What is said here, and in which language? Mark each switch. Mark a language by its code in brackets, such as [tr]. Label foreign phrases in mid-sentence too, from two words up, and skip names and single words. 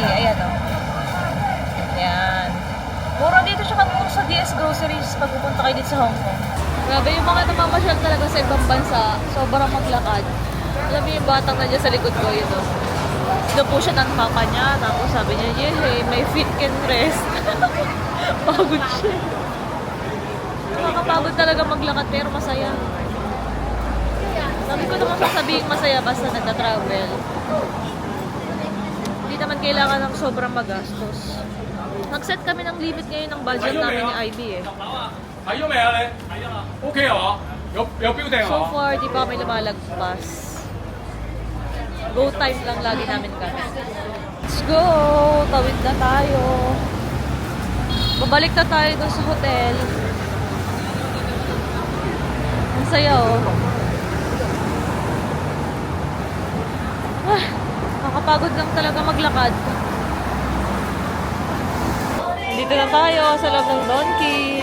[tl] Ayan o. Ayan. Mura dito siya kamura sa DS Groceries pag pupunta kayo dito sa Hong Kong. Grabe yung mga namamasyal talaga sa ibang bansa. Sobrang maglakad. Alam mo yung batang nandiyan sa likod ko, yun o. Doon po siya ng papa niya. Tapos sabi niya, yehey, [en] my feet can rest. [tl] Pagod siya. Nakakapagod talaga maglakad pero masaya. Sabi ko naman sasabihin masaya basta nagta-travel. Hindi naman kailangan ng sobrang magastos. Nag-set kami ng limit ngayon ng budget namin ni IB eh. [yue] 睇咗未啊你？睇咗啦。OK 啊？有標定 [tl] So [yue] 啊？ [tl] far, di pa kami lumalagpas. [en] Go time [tl] lang lagi namin kami. [en] Let's go! [tl] Tawid na tayo. Babalik na tayo dun sa hotel. Ang saya oh. Nakakapagod lang talaga maglakad. Dito na tayo sa loob ng Donkey.